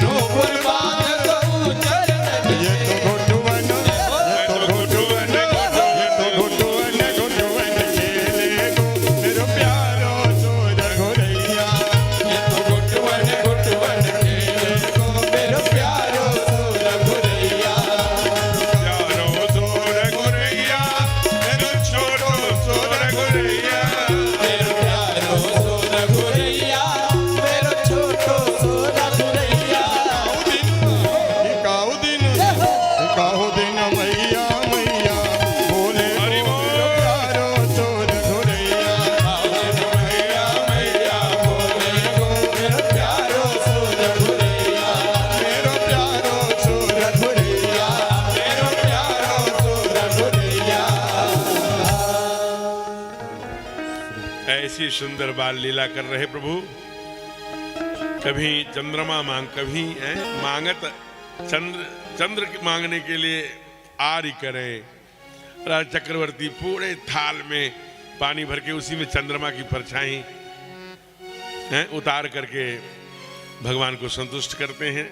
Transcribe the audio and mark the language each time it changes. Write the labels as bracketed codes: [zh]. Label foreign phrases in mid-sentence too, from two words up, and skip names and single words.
[bra] नूपुर बांध दो चरणन में। ये तो घुटवन, ये तो घुटवन, ये तो घुटवन घुटवन खेले गो मेरो प्यारो सुर घुरैया। ये तो घुटवन घुटवन खेले गो मेरो प्यारो सुर घुरैया। प्यारो सुर घुरैया, मेरो छोटो सुर घुरैया। मेरो प्यारो सुर घुरैया, मेरो छोटो सुर घुरैया। इकाऊ दिन मैया मैया बोले हरि गो बोल। मेरो प्यारो सुर घुरैया। मैया मैया बोले गो मेरो प्यारो सुर घुरैया। मेरो प्यारो सुर घुरैया। मेरो प्यारो सुर घुरैया। [hi] ऐसी सुंदर बाल लीला कर रहे प्रभु। कभी चंद्रमा मांग, कभी मांगत चंद्र की मांगने के लिए आरी करें, राजा चक्रवर्ती पूरे थाल में पानी भर के उसी में चंद्रमा की परछाई उतार करके भगवान को संतुष्ट करते हैं।